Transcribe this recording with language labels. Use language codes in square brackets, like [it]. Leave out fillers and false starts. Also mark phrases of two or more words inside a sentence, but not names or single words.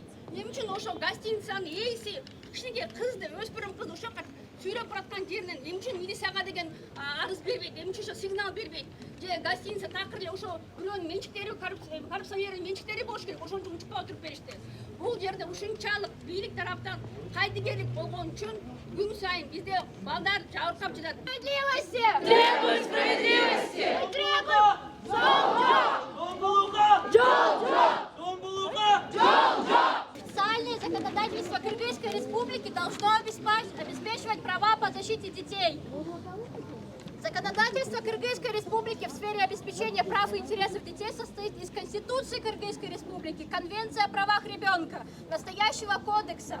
[ky] Эмне үчүн ошол гостиницанын ээси кичине кызды, өспүрүм кызды ошол жака сүйрөп бараткан жеринен эмне үчүн милицияга деген арыз бербейт? Эмне үчүн сигнал бербейт? Же гостиница такыр эле ошо бирөөнүн менчиктери, коррупционердин менчиктери болуш керек, ошон үчүн учпай отуруп беришти. Бул жерде ушунчалык бийлик тараптан кайдыгерлик болгон үчүн күн сайын бизде балдар жабыркап жатат. [ru] Справедливости! Требуй справедливости! Требуй! Официальное законодательство Кыргызской Республики должно обеспечивать права по защите детей. Законодательство Кыргызской Республики в сфере обеспечения прав и интересов детей состоит из Конституции Кыргызской Республики, Конвенции о правах ребенка, настоящего кодекса.